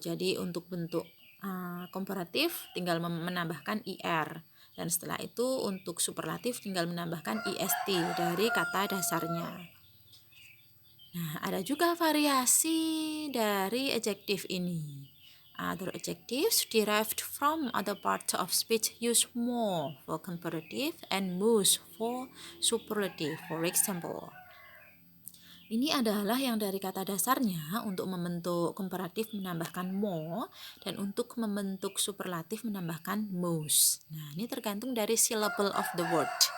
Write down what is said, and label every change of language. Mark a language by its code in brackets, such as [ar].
[id] Jadi untuk bentuk komparatif tinggal menambahkan ir. Dan setelah itu untuk superlatif tinggal menambahkan ist dari kata dasarnya. Nah, ada juga variasi dari adjective ini. [en] Other adjectives derived from other parts of speech use more for comparative and most for superlative. For example, [id] ini adalah yang dari kata dasarnya. Untuk membentuk komparatif menambahkan more dan untuk membentuk superlatif menambahkan most. Nah, ini tergantung dari [en] syllable of the word.